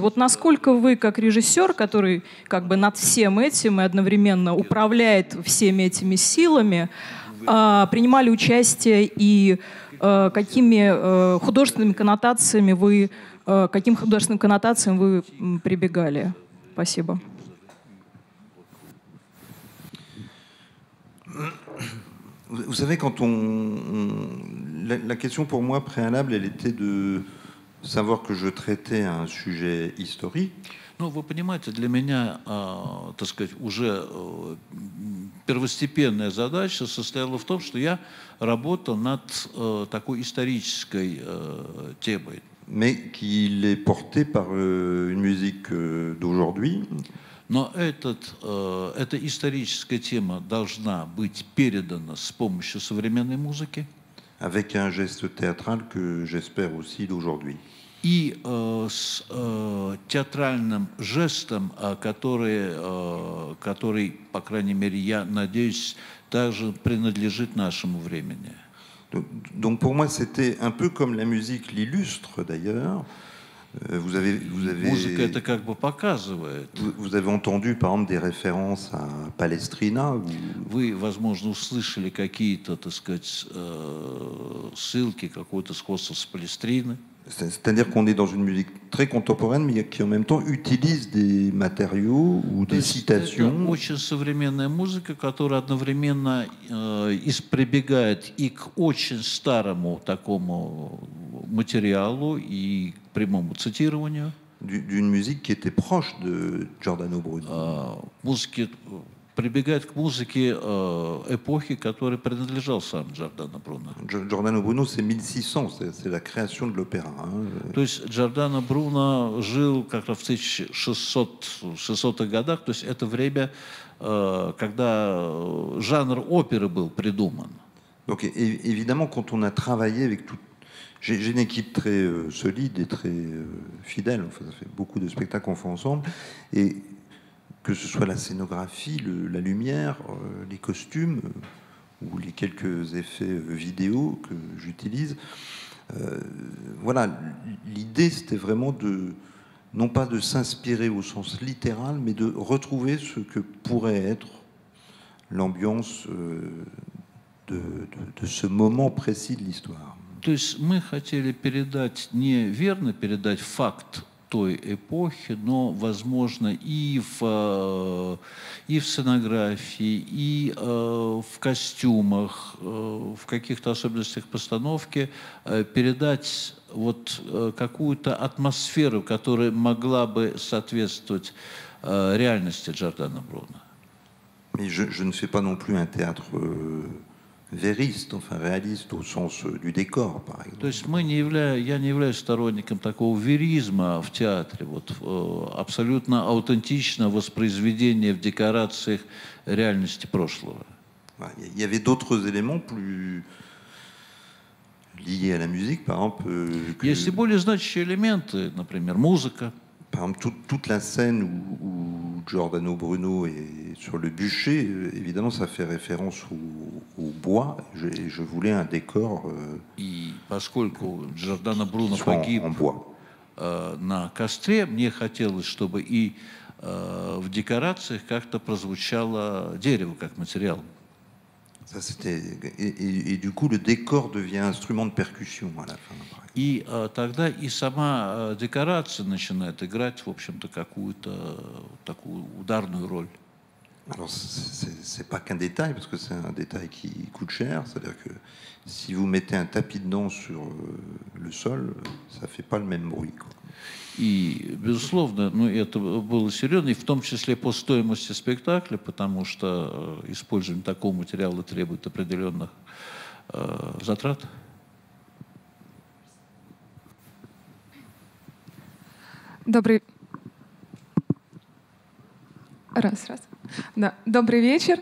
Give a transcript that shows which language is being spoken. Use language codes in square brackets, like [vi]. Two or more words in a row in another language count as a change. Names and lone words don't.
[ru] Вот насколько вы, как режиссер, который как бы над всем этим и одновременно управляет всеми этими силами, принимали участие и какими художественными коннотациями каким художественным коннотациям вы прибегали? Спасибо. [fr] Vous savez, quand la question pour moi préalable, elle était de savoir que je traitais un sujet historique. [ru] Ну, вы понимаете, для меня, так сказать, уже первостепенная задача состояла в том, что я работал над такой исторической темой. [fr] Mais qu'il est porté par une musique d'aujourd'hui. [ru] Но эта историческая тема должна быть передана с помощью современной музыки. [fr] Avec un geste théâtral que j'espère aussi d'aujourd'hui. [ru] И с театральным жестом, который, по крайней мере, я надеюсь, также принадлежит нашему времени. [fr] Donc pour moi, c'était un peu comme la musique l'illustre d'ailleurs. Vous avez entendu par exemple des références à Palestrina. [ru] Вы, возможно, услышали какие-то, так сказать, ссылки, какое-то сходство с Палестриной. [fr] C'est-à-dire qu'on est dans une musique très contemporaine, mais qui en même temps utilise des matériaux ou des citations. [ru] Это очень современная музыка, которая одновременно прибегает и к очень старому такому материалу и к прямому цитированию. [fr] D'une musique qui était proche de Giordano Bruno. [ru] Прибегает к музыке эпохи, которой принадлежал сам Джордано Бруно. [fr] Giordano Bruno, c'est 1600, c'est la création de l'opéra. [ru] То есть Джордано Бруно жил как раз в 1600-х годах, то есть это время, когда жанр оперы был придуман. [fr] Donc évidemment, quand on a travaillé avec tout, j'ai une équipe très solide et très fidèle. Enfin, ça fait beaucoup de spectacles qu'on fait ensemble et que ce soit la scénographie, la lumière, les costumes ou les quelques effets vidéo que j'utilise. Voilà, l'idée c'était vraiment non pas de s'inspirer au sens littéral, mais de retrouver ce que pourrait être l'ambiance de ce moment précis de l'histoire. [ru] То есть мы хотели верно передать факт той эпохи, но, возможно, и в сценографии, и в костюмах, в каких-то особенностях постановки передать вот какую-то атмосферу, которая могла бы соответствовать реальности Джордано Бруно. [fr] Mais je ne fais pas non plus un théâtre vériste, enfin réaliste au sens du décor, par exemple. [ru] То есть я не являюсь сторонником такого веризма в театре, вот абсолютно аутентичное воспроизведение в декорациях реальности прошлого. [fr] Il y avait d'autres éléments plus liées à la musique, par exemple. [ru] Есть и более значащие элементы, например, музыка. [fr] Par exemple, toute la scène où Giordano Bruno est sur le bûcher, évidemment, ça fait référence au bois. Et je voulais un décor [ru] И поскольку Джордано Бруно погиб [fr] en bois. [ru] На костре, мне хотелось, чтобы и в декорациях как-то прозвучало дерево как материал. [fr] Ça, et du coup, le décor devient instrument de percussion à la fin. [ru] И тогда и сама декорация начинает играть, в общем-то, какую-то такую ударную роль. [fr] Alors, c'est pas qu'un détail, parce que c'est un détail qui coûte cher. C'est-à-dire que si vous mettez un tapis de danse sur le sol, ça fait pas le même bruit, quoi. [ru] И, безусловно, ну, это было серьезно, и в том числе по стоимости спектакля, потому что использование такого материала требует определенных затрат. Добрый вечер.